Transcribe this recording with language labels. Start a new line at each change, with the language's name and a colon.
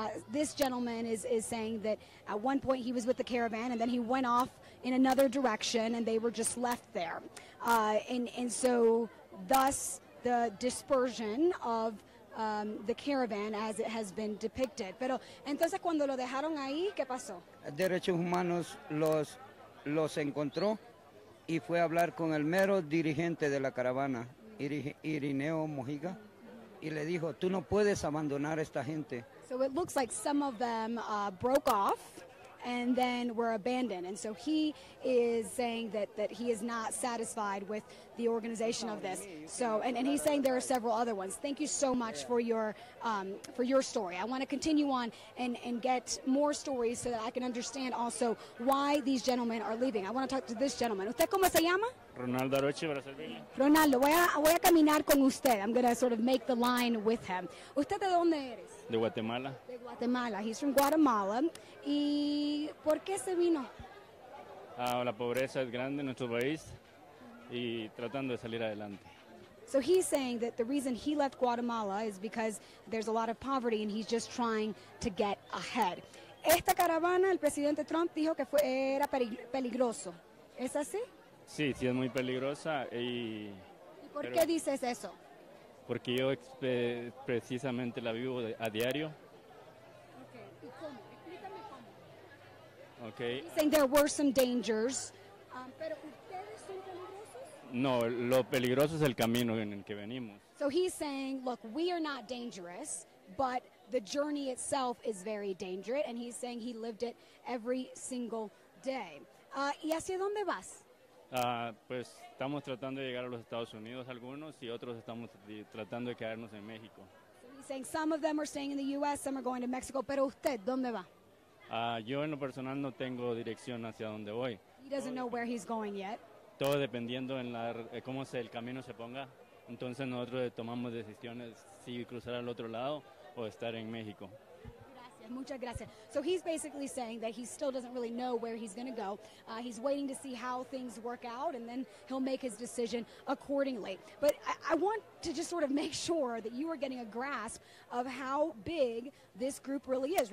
English: This gentleman is saying that at one point he was with the caravan and then he went off in another direction and they were just left there. And so thus the dispersion of the caravan as it has been depicted.
Spanish: Pero entonces cuando lo dejaron ahí, ¿qué pasó? Derechos Humanos los encontró y fue a hablar con el mero dirigente de la caravana, Irineo Mojica, y le dijo, tú no puedes abandonar a esta gente.
English: So it looks like some of them broke off and then were abandoned. And so he is saying that he is not satisfied with the organization of this. So, and he's saying there are several other ones. Thank you so much for your story. I want to continue on and get more stories so that I can understand also why these gentlemen are leaving. I want to talk to this gentleman.
Spanish: ¿Usted cómo se llama? Ronaldo Aroche, para servirle. Ronaldo, voy a caminar con usted.
English: I'm going to sort of make the line with him.
Spanish: ¿Usted de dónde eres? De Guatemala. De Guatemala.
English: He's from Guatemala.
Spanish: ¿Y por qué se vino? La pobreza es grande en nuestro país y tratando de salir adelante.
English: So he's saying that the reason he left Guatemala is because there's a lot of poverty and he's just trying to get ahead.
Spanish: Esta caravana, el presidente Trump dijo que era peligroso. ¿Es así? Sí, sí es muy peligrosa ¿Y por qué dices eso? Porque yo precisamente la vivo a diario. ¿Y cómo? Explícame cómo.
English: Okay. He's saying there were some dangers,
Spanish: pero ustedes son peligrosos? No, lo peligroso es el camino en el que venimos.
English: So he's saying, look, we are not dangerous, but the journey itself is very dangerous, and he's saying he lived it every single day.
Spanish: ¿Y hacia dónde vas? Pues estamos tratando de llegar a los Estados Unidos algunos y otros estamos tratando de quedarnos en México.
English: So he's saying some of them are staying in the U.S., some are going to Mexico,
Spanish: pero usted, ¿dónde va? Yo en lo personal no tengo dirección hacia dónde voy.
English: He doesn't know where he's going yet.
Spanish: Todo dependiendo en cómo el camino se ponga. Entonces nosotros tomamos decisiones si cruzar al otro lado o estar en México. Muchas gracias.
English: So he's basically saying that he still doesn't really know where he's going to go. He's waiting to see how things work out, and then he'll make his decision accordingly. But I want to just sort of make sure that you are getting a grasp of how big this group really is.